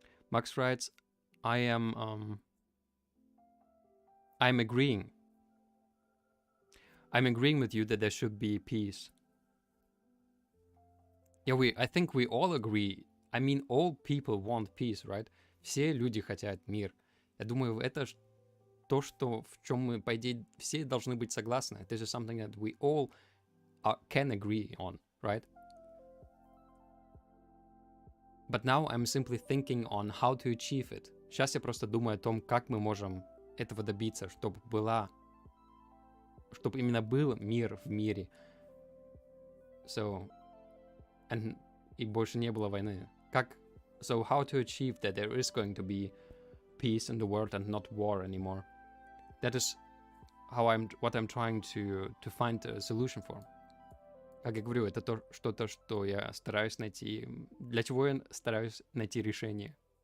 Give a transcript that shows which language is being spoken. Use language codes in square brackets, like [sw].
[en] Max writes, I'm agreeing with you that there should be peace. Yeah, I think we all agree. I mean, all people want peace, right? [ru] Все люди хотят мир. Я думаю, это то, что, в чем мы, по идее, все должны быть согласны. [en] This is something that we all can agree on, right? But now I'm simply thinking on how to achieve it. [ru] Сейчас я просто думаю о том, как мы можем этого добиться, чтобы именно был мир в мире. И больше не было войны. [en] So how to achieve that there is going to be peace in the world and not war anymore? That is what I'm trying to find a solution for. [ru] Как я говорю, это что-то, что я стараюсь найти, для чего я стараюсь найти решение.